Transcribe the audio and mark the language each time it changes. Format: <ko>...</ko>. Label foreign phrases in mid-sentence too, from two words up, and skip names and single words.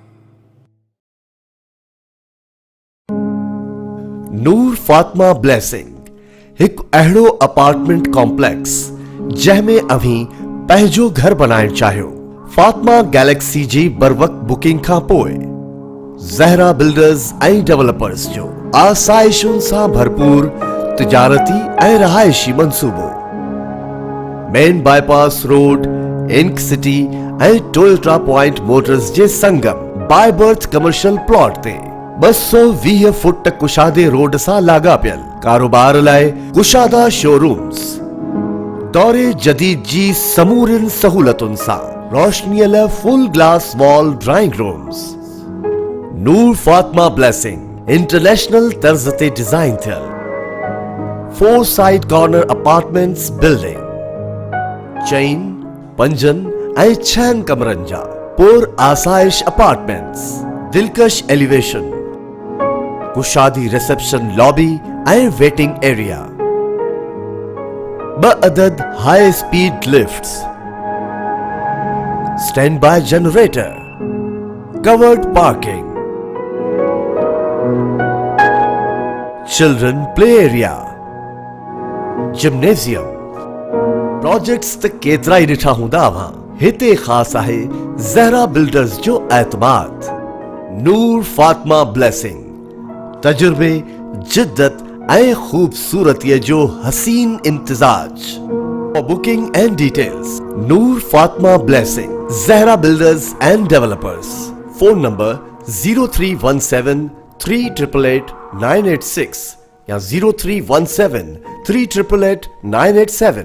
<sd>نور فاطمہ بلیسنگ ایک اہڑو</sd> <en>apartment complex</en> <sd>جہمیں ابھی پہجو گھر بنائن چاہیو، فاطمہ گیلیکسی جی بر وقت بکنگ کھا پوئے زہرا بلڈرز ऐं ڈیولپرز جو آسائشن سان بھرپور تجارتی ऐं رہائشی منصوبو،</sd> <en>main bypass road,</en> <sd>انک سٹی ऐं ٹویوٹا پوائنٹ موٹرز جے سنگم بائی برتھ</sd> <en>commercial plot</en> <sd>تے 220 فٹ کشادے روڈ سا لاگا پیل کاروبار لائے کشادہ</sd> <en>show rooms,</en> <sd>دور جدید جی سمورن سہولتن سا روشنی لائے</sd> <en>full glass wall drawing rooms.</en> <sd>نور فاطمہ بلیسنگ انٹرنیشنل طرز تے ڈیزائن تھل 4</sd> <en>side corner apartments building,</en> <sd>چین 5 ऐं 6 कमरनि जा पुर आसाइश अपार्टमेंट्स, दिलकश एलिवेशन, कुशादी</sd> <en>reception lobby</en> <sd>ऐं</sd> <en>waiting area, 2 अदद high speed lifts, stand by generator, covered parking, children play area, gymnasium.</en> <sd>प्रोजेक्ट्स त केतरा ही ॾिठा हूंदा अवां, हिते ख़ास आहे ज़हरा बिल्डर्स जो एतमाद। नूर फातिमा ब्लेसिंग तजुर्बे, जिद्दत ऐं खूबसूरतीअ जो हसीन इम्तिजाज।</sd> <en>For booking and details, Noor Fatima Blessing, Zahra Builders and Developers. Phone number 0317 388 986 या 0317 388 987।</en>